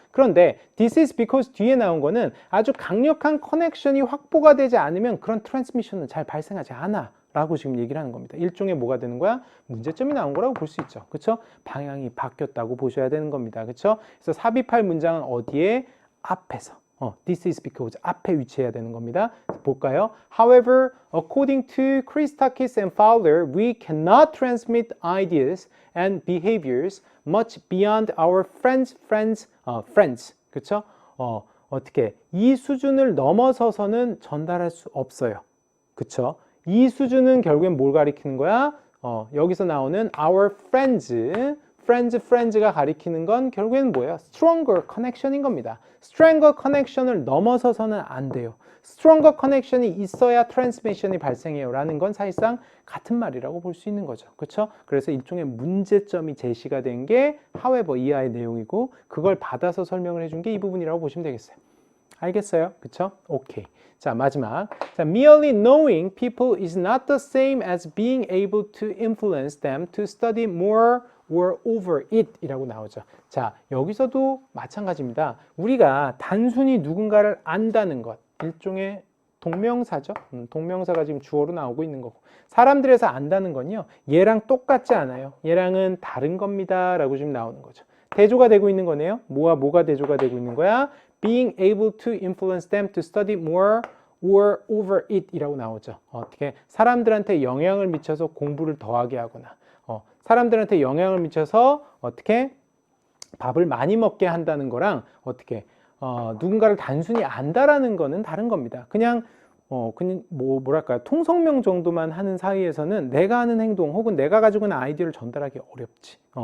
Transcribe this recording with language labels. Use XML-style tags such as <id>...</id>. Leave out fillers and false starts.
<ko>그런데 this is because 뒤에 나온 거는 아주 강력한 커넥션이 확보가 되지 않으면 그런 트랜스미션은 잘 발생하지 않아 라고 지금 얘기를 하는 겁니다. 일종의 뭐가 되는 거야? 문제점이 나온 거라고 볼 수 있죠. 그쵸? 방향이 바뀌었다고 보셔야 되는 겁니다. 그쵸? 그래서 삽입할 문장은 어디에? 앞에서.</ko> <en>This is because</en> <ko>앞에 위치해야 되는 겁니다. 볼까요?</ko> <en>However, according to Christakis and Fowler, we cannot transmit ideas and behaviors much beyond our friends.</en> <ko>그쵸? 어떻게? 이 수준을 넘어서서는 전달할 수 없어요. 그쵸? 이 수준은 결국엔 뭘 가리키는 거야? 여기서 나오는 our friends가 가리키는 건 결국에는 뭐예요? stronger connection인 겁니다. stronger connection을 넘어서서는 안 돼요. stronger connection이 있어야 transmission이 발생해요 라는 건 사실상 같은 말이라고 볼 수 있는 거죠. 그렇죠? 그래서 일종의 문제점이 제시가 된 게 however 이하의 내용이고 그걸 받아서 설명을 해준 게 이 부분이라고 보시면 되겠어요. 알겠어요? 그쵸? 오케이. 자, 마지막.</ko> <en>자, merely knowing people is not the same as being able to influence them to study more or over it</en> <ko>이라고 나오죠. 자, 여기서도 마찬가지입니다. 우리가 단순히 누군가를 안다는 것, 일종의 동명사죠. 동명사가 지금 주어로 나오고 있는 거고. 사람들에서 안다는 건요, 얘랑 똑같지 않아요. 얘랑은 다른 겁니다. 라고 지금 나오는 거죠. 대조가 되고 있는 거네요. 뭐가 대조가 되고 있는 거야?</ko> <en>Being able to influence them to study more or over it</en> <ko>이라고 나오죠. 어떻게? 사람들한테 영향을 미쳐서 공부를 더하게 하거나, 사람들한테 영향을 미쳐서 어떻게? 밥을 많이 먹게 한다는 거랑 어떻게? 누군가를 단순히 안다라는 거는 다른 겁니다. 그냥 뭐랄까요? 통성명 정도만 하는 사이에서는 내가 하는 행동 혹은 내가 가지고 있는 아이디어를 전달하기 어렵지.</ko>